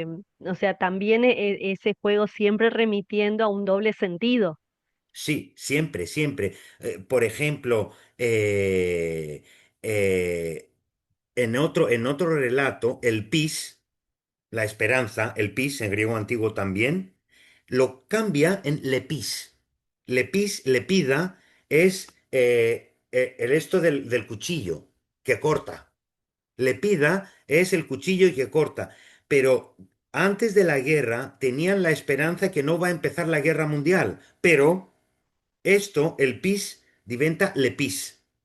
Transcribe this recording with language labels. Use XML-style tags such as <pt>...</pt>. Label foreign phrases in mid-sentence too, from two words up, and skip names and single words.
<es>o sea, también ese juego siempre remitiendo a un doble sentido. sí, siempre, siempre. Por ejemplo, eh, en otro relato, el pis, la esperanza, el pis en griego antiguo también, lo cambia en lepis.</es> <el>Lepis, lepida,</el> <es>es el esto del cuchillo que corta. Lepida es el cuchillo que corta. Pero antes de la guerra tenían la esperanza que no va a empezar la guerra mundial. Pero esto, el pis, diventa lepis.</es>